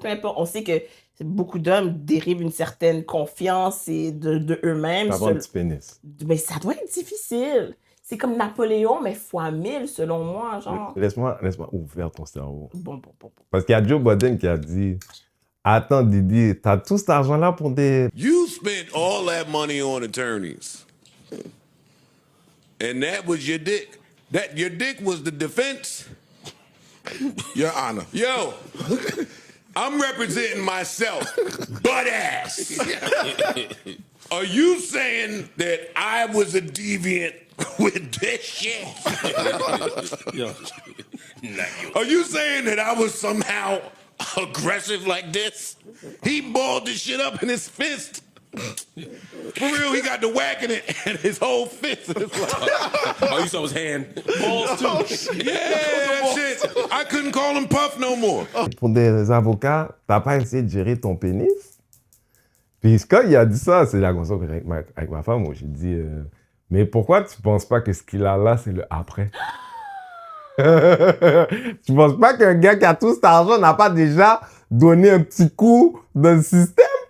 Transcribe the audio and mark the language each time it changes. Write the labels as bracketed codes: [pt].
[fr] Peu importe, on sait que beaucoup d'hommes dérivent une certaine confiance et de eux-mêmes. Avoir un petit pénis. Mais ça doit être difficile. C'est comme Napoléon, mais fois 1000, selon moi, genre. Laisse-moi ouvrir ton cerveau. Bon. Parce qu'il y a Joe Biden qui a dit « Attends, Didi, t'as tout cet argent-là pour des... » [en] You spent all that money on attorneys. And that was your dick. Your dick was the defense. Your Honor. Yo, I'm representing myself, butt ass. Are you saying that I was a deviant with this shit? Yo. Are you saying that I was somehow aggressive like this? He balled this shit up in his fist. For real, he got to whacking it and his whole fist. Oh, you saw his hand. Balls too. Yeah, that shit. I couldn't call him Puff no more. [fr] Pour des avocats, t'as pas essayé de gérer ton pénis? Puis quand il a dit ça, c'est la conversation que j'ai avec ma femme, où j'ai dit mais pourquoi tu penses pas que ce qu'il a là, c'est le après? Tu penses pas qu'un gars qui a tout cet argent n'a pas déjà donné un petit coup dans le système?